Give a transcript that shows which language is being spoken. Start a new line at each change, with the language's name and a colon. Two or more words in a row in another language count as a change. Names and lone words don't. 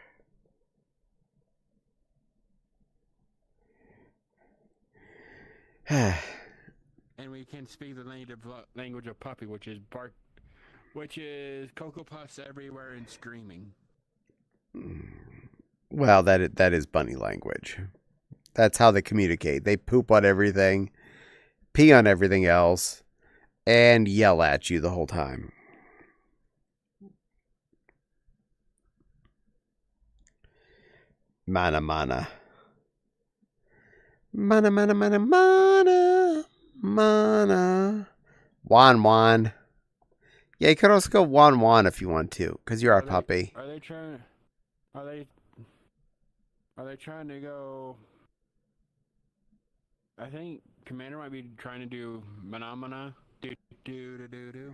English: And we can speak the native language of puppy, which is bark, which is Cocoa Puffs everywhere and screaming. Well, that is bunny language. That's how they communicate. They poop on everything, pee on everything else, and yell at you the whole time. Mana mana. Mana mana mana mana. Mana. Wan wan. Yeah, you could also go wan wan if you want to, because you're a puppy. Are they trying to go? I think Commander might be trying to do Manamana. Do.